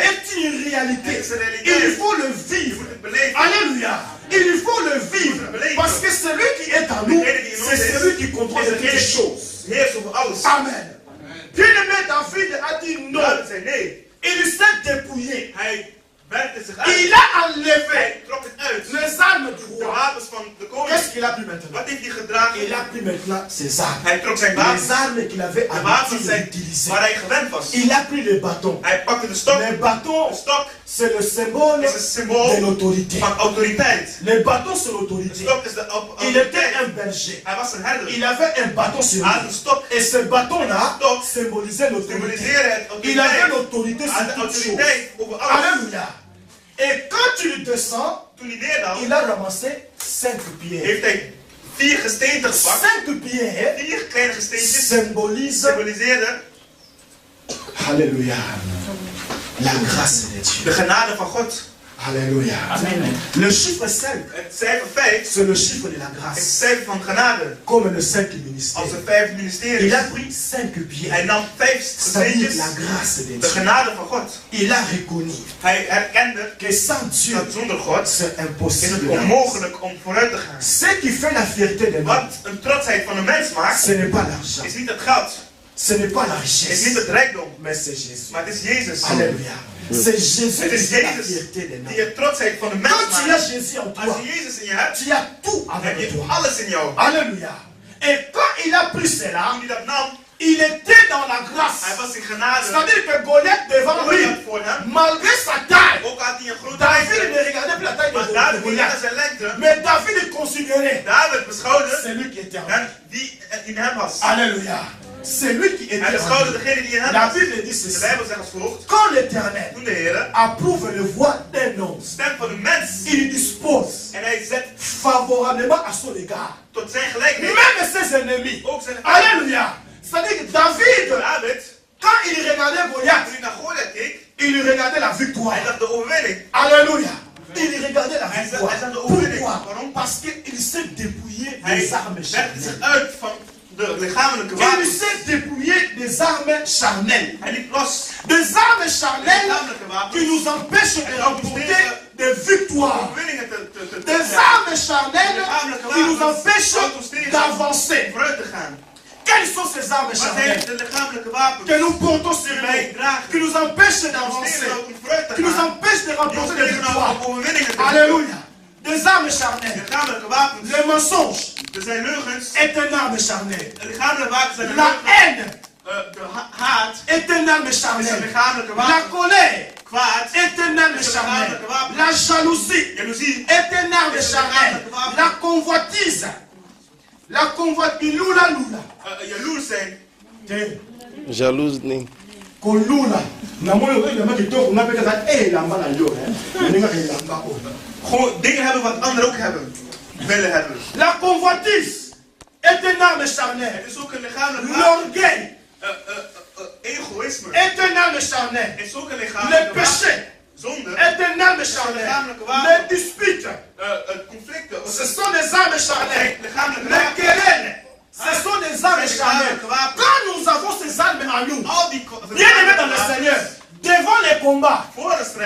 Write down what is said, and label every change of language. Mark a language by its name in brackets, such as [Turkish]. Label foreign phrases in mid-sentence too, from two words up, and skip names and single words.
[French] est une réalité. [Dutch] Het is een realiteit. [French] Il faut le [Dutch] Je [French] vivre. [Dutch] moet het beleven. [French] Alléluia. Il faut le vivre. Parce que celui qui est en nous, c'est celui qui contrôle toutes choses. [Dutch] Heerst over alles. [French] Amen. Bien-aimé David a dit non. [Dutch] David zei nee. [French] Il s'est dépouillé. [Dutch] Hij werkte zich uit. [French] Il a enlevé [Dutch] Hij trok het uit. [French] les armes du [Dutch] De [French] roi. [Dutch] wapens van de koning. [French] Qu'est-ce qu'il a pris maintenant? [Dutch] Wat heeft hij gedragen? [French] Il a pris maintenant ses armes. [Dutch] Hij trok zijn wapens. [French] Les armes qu'il avait [Dutch] De wapens [French] l'habitude [Dutch] zijn [French] d'utiliser. [Dutch] waar hij gewend was. [French] Il a pris les bâtons. [Dutch] Hij pakte de stok. [French] Les bâtons, [Dutch] De stok [French] c'est le symbole [Dutch] is een symbool [French] de l'autorité. [Dutch] van autoriteit. [French] Les bâtons, c'est [Dutch] De [French] l'autorité. [Dutch] stok is de [French] Il était [Dutch] autoriteit. [French] un berger. [Dutch] Hij was een herder. [French] Il avait un bâton sur [Dutch] Hij had [French] lui. [Dutch] een stok. [French] Et ce bâton-là [Dutch] Stok [French] symbolisait l'autorité. [Dutch] symboliseerde het [French] Il avait [Dutch] autoriteit. [French] l'autorité [Dutch] Hij [French] sur [Dutch] had de [French] toutes choses. [Dutch] autoriteit over alles. [French] Alléluia. Et quand il descend, [Dutch] Toen hij neerdaalde, [French] il a ramassé 5 pierres. [Dutch] heeft hij 4 gesteenten gepakt. [French] 5 pierres [Dutch] 4 kleine gesteentjes [French] symbolisent, [Dutch] symboliseerden [French] Alléluia, la grâce de Dieu. [Dutch] de genade van God. [French] Alléluia. Amen. Le chiffre 5, [Dutch] Het cijfer 5 [French] c'est le chiffre de la [Dutch] is het [French] grâce. [Dutch] cijfer van genade. [French] Comme le 5 ministère. [Dutch] Als de 5 [French] Il [Dutch] ministeries. [French] a pris 5 [Dutch] Hij [French] pierres. [Dutch] nam 5 [French] C'est-à-dire [Dutch] gesteentjes. [French] la grâce de [Dutch] De [French] Dieu. [Dutch] genade van God. [French] Il a reconnu [Dutch] Hij herkende [French] que sans Dieu, [Dutch] dat zonder God [French] c'est [Dutch] is het [French] impossible. [Dutch] onmogelijk om vooruit te gaan. [French] Ce qui fait la fierté de l'homme, [Dutch] Wat een trotsheid van een mens maakt, [French] ce n'est pas l'argent, [Dutch] is niet het geld. [French] ce n'est pas la [Dutch] Is niet [French] richesse, [Dutch] het rijkdom. [French] mais c'est Jésus. [Dutch] Maar het is Jezus. [French] Alléluia. C'est Jésus [Dutch] Het [French] qui [Dutch] is [French] fait la [Dutch] Jezus [French] fierté de [Dutch] die [French] l'homme. [Dutch] je trotsheid van een mens [French] Quand tu [Dutch] maakt. [French] as Jésus en [Dutch] Als [French] toi, [Dutch] je Jezus in je hebt, [French] tu as tout [Dutch] heb [French] avec [Dutch] je [French] toi. [Dutch] alles in jou. [French] Alléluia. Et quand il a pris cela, [Dutch] Toen hij dat nam, [French] il était dans la [Dutch] hij [French] grâce. [Dutch] was in genade. [French] C'est-à-dire que Goliath devant lui, [Dutch] Goliath voor hem, [French] malgré sa taille, [Dutch] ook had hij een grote [French] David [Dutch] lengte. [French] ne regardait plus la taille [Dutch] Maar [French] de [Dutch] David niet naar [French] Goliath. [Dutch] zijn lengte. [French] Mais David considérait [Dutch] David beschouwde [French] celui qui était en lui. [Dutch] en wie in hem was. [French] Alléluia. C'est lui qui [Dutch] Hij [French] était en [Dutch] beschouwde [French] lui. [Dutch] degene die in hem [French] La [Dutch] was. [French] Bible dit [Dutch] De [French] ceci. [Dutch] Bijbel zegt als volgt. [French] Quand l'Éternel [Dutch] Toen de Heer [French] approuve le voix d'un homme, [Dutch] stem van een mens [French] il dispose [Dutch] en hij zet [French] favorablement à son égard. [Dutch] tot zijn gelijkheid. [French] Même ses ennemis. [Dutch] Ook zijn [French] Alléluia. C'est-à-dire que David, [Dutch] David, [French] quand il regardait Goliath, [Dutch] toen hij naar Goliath keek, [French] il regardait la victoire. [Dutch] hij zag de overwinning. [French] Alléluia. Il regardait la [Dutch] Hij [French] victoire. [Dutch] zag de overwinning. [French] Pourquoi? [Dutch] Waarom? [French] Parce qu'il s'est dépouillé [Dutch] Hij [French] des armes [Dutch] werkte zich [French] charnelles. [Dutch] uit van de lichamelijke [French] Il [Dutch] wapens. [French] s'est dépouillé des armes charnelles. [Dutch] Hij liep los. [French] Des armes [Dutch] De [French] charnelles [Dutch] lichamelijke [French] qui [Dutch] wapens. [French] nous empêchent de remporter des victoires. [Dutch] Overwinningen te [French] Des armes charnelles qui nous empêchent d'avancer. [Dutch] vooruit te gaan. [French] Quelles sont ces armes [Dutch] Wat zijn [French] charnelles [Dutch] de lichamelijke wapens? [French] que nous portons sur [Dutch] Die [French] nous, [Dutch] wij dragen. [French] qui nous empêchent [Dutch] Ons [French] d'avancer, [Dutch] tegenhouden om vooruit te [French] qui nous [Dutch] gaan. [French] empêchent de [Dutch] Die ons [French] remporter des [Dutch] tegenhouden [French] victoires? [Dutch] om overwinningen te doen. [French] Alléluia. Des armes charnelles. [Dutch] Lichamelijke wapens. [French] Le mensonge [Dutch] Er zijn leugens. [French] est une arme charnelle. [Dutch] De lichamelijke wapens zijn de [French] La [Dutch] leugens. [French] haine [Dutch] De haat [French] est une arme [Dutch] is een [French] charnelle. [Dutch] lichamelijke [French] La [Dutch] wapen. [French] colère [Dutch] Kwaad [French] est une arme charnelle. La jalousie [Dutch] jaloezie [French] est une arme charnelle. La convoitise. La convoitise. [Lingala] Lula lula. [Dutch] jaloers zijn. [Lingala] Jalouse ni. Kolula. Na moyo oyo yama kitoko na peka za elamba na yo. Ninga elamba o. [Dutch] Gewoon dingen hebben wat anderen ook willen hebben. [French] La convoitise est une arme charnelle. [Dutch] Het is ook een lichamelijk wapen. [French] L'orgueil [Dutch] Egoïsme [French] est une arme charnelle. [Dutch] is ook een [French] Le [Dutch] lichamelijk wapen. [French] péché [Dutch] Zonde, [French] est une arme charnelle. Les disputes, [Dutch] conflicten, [French] ce sont des armes charnelles. [Dutch] lichamelijke [French] Les [Dutch] wapen. [French] querelles, ce sont des armes charnelles. Quand nous avons ces armes en nous, [Dutch] Al die [French] bien aimés dans le Seigneur, devant les combats, [Dutch] voor de strijd